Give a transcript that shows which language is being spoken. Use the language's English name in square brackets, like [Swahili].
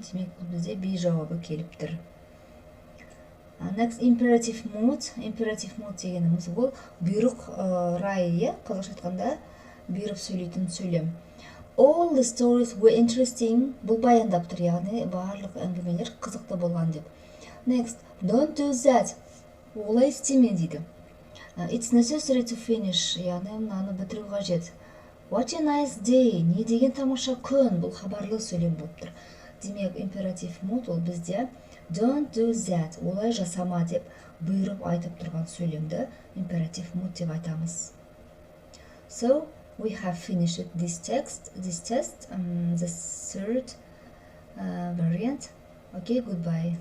[Kazakh] Демек бұл бізде би жауабы келіп тұр. [English] Next, imperative mood. [Kazakh] Imperative mood дегеніміз ол бұйрық райы, қазақша айтқанда бұйрық сөйлейтін сөйлем. [English] All the stories were interesting. [Kazakh] Бұл баяндап тұр, яғни барлық әңгімелер қызықты болған деп. [English] Next, don't do that. [Kazakh] Олай істеме дейді. [English] It's necessary to finish. [Kazakh] Яғни мынаны бітіру қажет. [English] What a nice day. [Kazakh] Не деген тамаша күн. Бұл хабарлы сөйлем болып тұр. Демек, imperative mood ол бізде [English] don't do that. [Kazakh] Олай жасама деп бұйырып айтып тұрған сөйлемді imperative mood деп айтамыз. [English] So, we have finished this test, the third variant. Okay, goodbye.